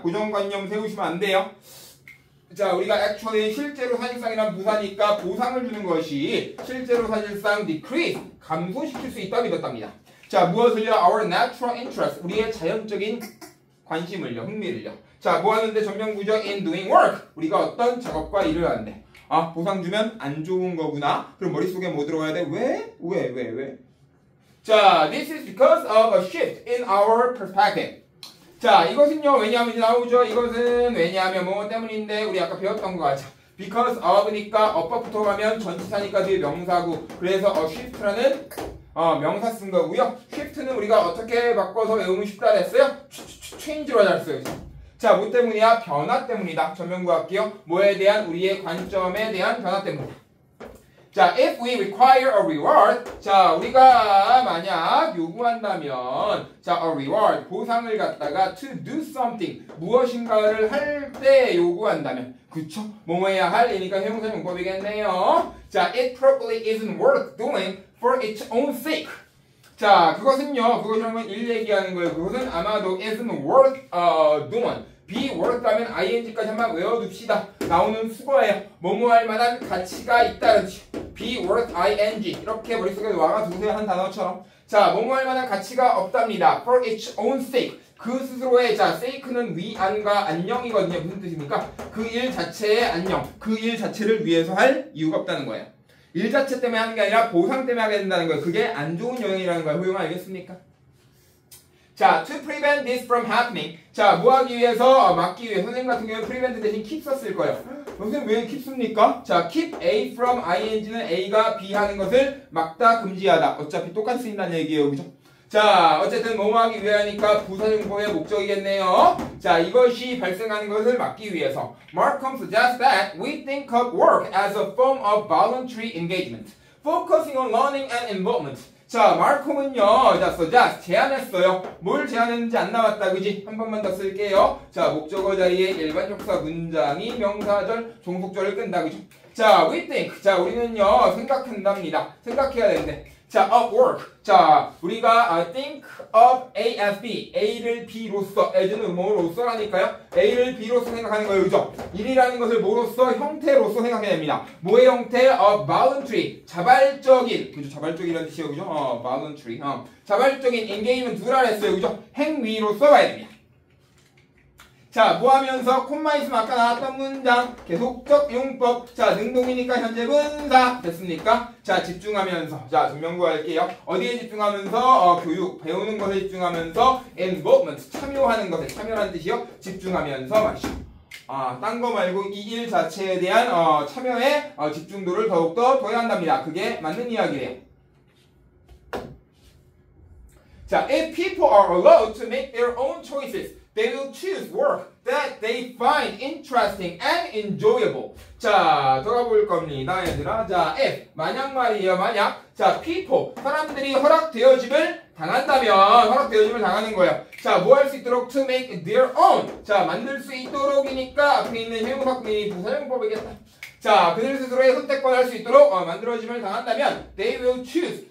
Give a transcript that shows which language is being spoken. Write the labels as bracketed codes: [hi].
[ko] 고정관념 세우시면 안 돼요. 자, 우리가 actually 실제로 사실상이란 부사니까 보상을 주는 것이 실제로 사실상 decrease, 감소시킬 수 있다고 믿었답니다. 자, 무엇을요? [en] Our natural interest, [ko] 우리의 자연적인 관심을요, 흥미를요. 자, 뭐 하는데 전명구죠? [en] In doing work, [ko] 우리가 어떤 작업과 일을 하는데. 아, 보상 주면 안 좋은 거구나. 그럼 머릿속에 뭐 들어가야 돼? 왜? [en] 자, this is because of a shift in our perspective. [ko] 자, 이것은요, 왜냐하면 이제 나오죠. 이것은 왜냐하면 뭐 때문인데, 우리 아까 배웠던 거 같죠. because of니까 업법부터 가면 전치사니까 뒤에 명사고, 그래서 shift라는 명사 쓴 거고요. shift는 우리가 어떻게 바꿔서 외우면 쉽다 했어요? change로 하자 했어요. 자, 뭐 때문이야? 변화 때문이다. 전명구 할게요. 뭐에 대한 우리의 관점에 대한 변화 때문이다. 자, [en] if we require a reward, [ko] 자, 우리가 만약 요구한다면, 자, a reward, 보상을 갖다가 [en] to do something, [ko] 무엇인가를 할 때 요구한다면, 그쵸? 뭐뭐 해야 할? 이니까 형용사 용법이겠네요. [en] 자, it probably isn't worth doing for its own sake. [ko] 자, 그것은요, 그것이라면 일 얘기하는 거예요. 그것은 아마도 [en] isn't worth doing. [ko] be worth 하면 ing까지 한번 외워둡시다. 나오는 수거예요. 뭐뭐 할 만한 가치가 있다는 뜻. [en] be worth ing. [ko] 이렇게 머릿속에 와가두세요. 한 단어처럼. 자, 뭐뭐 할 만한 가치가 없답니다. [en] for its own sake. [ko] 그 스스로의, 자, sake는 위안과 안녕이거든요. 무슨 뜻입니까? 그 일 자체의 안녕. 그 일 자체를 위해서 할 이유가 없다는 거예요. 일 자체 때문에 하는 게 아니라 보상 때문에 하게 된다는 거예요. 그게 안 좋은 영향이라는 거예요. 호용 알겠습니까? [en] 자, to prevent this from happening. [ko] 자, 뭐 하기 위해서? 막기 위해. 선생님 같은 경우는 prevent 대신 keep 썼을 거예요. 선생님 왜 keep 씁니까? 자, [en] keep A from ing [ko] 는 A가 B 하는 것을 막다, 금지하다. 어차피 똑같이 쓰인다는 얘기예요. 그죠? 자, 어쨌든 뭐뭐 하기 위하니까 부사용법의 목적이겠네요. 자, 이것이 발생하는 것을 막기 위해서. [en] Markham suggests that we think of work as a form of voluntary engagement, focusing on learning and involvement. [ko] 자, 마르콤은요, 자, suggest, 제안했어요. 뭘 제안했는지 안 나왔다, 그지? 한 번만 더 쓸게요. 자, 목적어 자리에 일반 접사 문장이 명사절, 종속절을 끈다, 그죠? [en] 자, we think. [ko] 자, 우리는요, 생각한답니다. 생각해야 되는데. 자, [en] of work. 자, 우리가 think of A as B. [ko] A를 B로서, as는 뭐로서라니까요? A를 B로서 생각하는 거예요, 그죠? 일이라는 것을 뭐로서? 형태로서 생각해야 됩니다. 뭐의 형태? voluntary. 자발적인. 그죠? 자발적이라는 뜻이에요, 그죠? [en] voluntary. [ko] 자발적인 engagement 두라 했어요, 그죠? 행위로서 봐야 됩니다. 자, 뭐 하면서 콤마 있으면 아까 나왔던 문장 계속적 용법. 자, 능동이니까 현재 분사 됐습니까? 자, 집중하면서. 자, 증명구 할게요. 어디에 집중하면서? 교육, 배우는 것에 집중하면서 involvement, 참여하는 것에 참여라는 뜻이요. 집중하면서 말이죠. 딴 거 말고 이 일 자체에 대한 참여의 집중도를 더욱더 둬야 한답니다. 그게 맞는 이야기래요. [en] 자, if people are allowed to make their own choices, they will choose work that they find interesting and enjoyable. [ko] 자, 들어볼 겁니다, 얘들아. 자, if, 만약 말이에요, 만약. 자, people, 사람들이 허락되어짐을 당하는 거예요. 자, 뭐 할 수 있도록 [en] to make their own. [ko] 자, 만들 수 있도록이니까 앞에 있는 형용사구문이 부사용법이겠다. 자, 그들 스스로의 선택권 할 수 있도록 만들어짐을 당한다면 [en] they will choose.